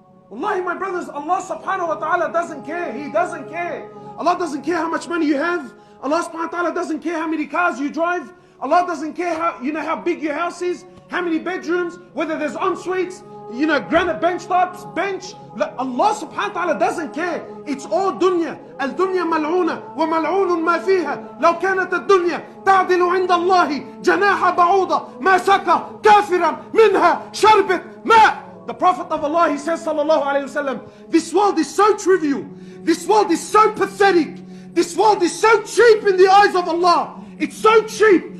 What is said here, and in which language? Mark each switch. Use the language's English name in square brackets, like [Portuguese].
[English] Wallahi, my brothers, Allah subhanahu wa ta'ala doesn't care. He doesn't care. Allah doesn't care how much money you have. Allah subhanahu wa ta'ala doesn't care how many cars you drive. Allah doesn't care how big your house is, how many bedrooms, whether there's en-suites, granite bench tops, bench. Allah subhanahu wa ta'ala doesn't care. It's all dunya. [Arabic] الدنيا ملعونة وملعون ما فيها. لو كانت الدنيا تعدل عند الله جناح بعوضة ما سقى كافرا منها شربت ماء. [English] The Prophet of Allah, he says, sallallahu alayhi wasallam, this world is so trivial. This world is so pathetic. This world is so cheap in the eyes of Allah. It's so cheap.